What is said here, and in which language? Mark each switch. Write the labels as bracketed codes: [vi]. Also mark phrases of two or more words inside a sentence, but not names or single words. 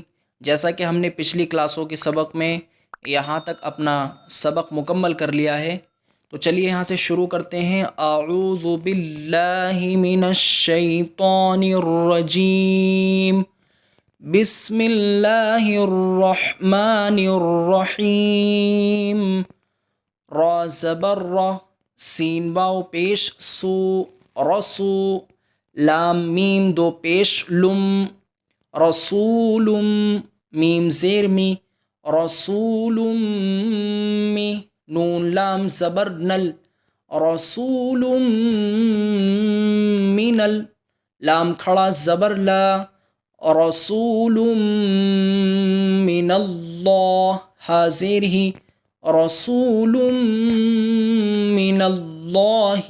[ur] جیسا کہ ہم نے پچھلی کلاسوں کے سبق میں یہاں تک اپنا سبق مکمل کر لیا ہے، تو چلیے یہاں سے شروع کرتے ہیں۔ [ar] اعوذ باللہ من الشیطان الرجیم، بسم اللہ الرحمن الرحیم۔ [ur] را زبر را، سین واو پیش سو، رسو، لام میم دو پیش لم، رسولم، میم زیر می، رسولم می، نون لام زبر نل، رسول من لام کھڑا زبر لا، [ar] رسول من اللہ، [ur] ہا زیر ہی، [ar] رسول من اللہ۔